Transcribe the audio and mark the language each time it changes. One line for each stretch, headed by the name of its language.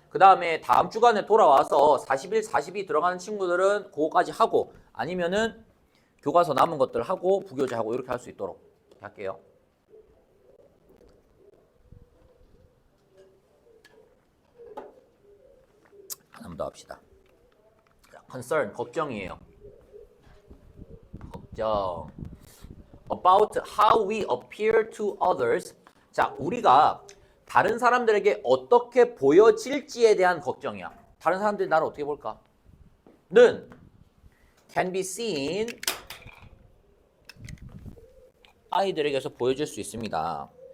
Korean: 그 다음에 다음 주간에 돌아와서 41, 42 들어가는 친구들은 그거까지 하고 아니면은 교과서 남은 것들 하고 부교재 하고 이렇게 할 수 있도록 할게요. 하나 더 합시다. concern, 걱정이에요. 걱정.
English: About how we appear to others.
Korean: 자, 우리가 다른 사람들에게 어떻게 보여질지에 대한 걱정이야. 다른 사람들이 나를 어떻게 볼까? 는
English: can be seen
Korean: 아이들에게서 보여질 수 있습니다.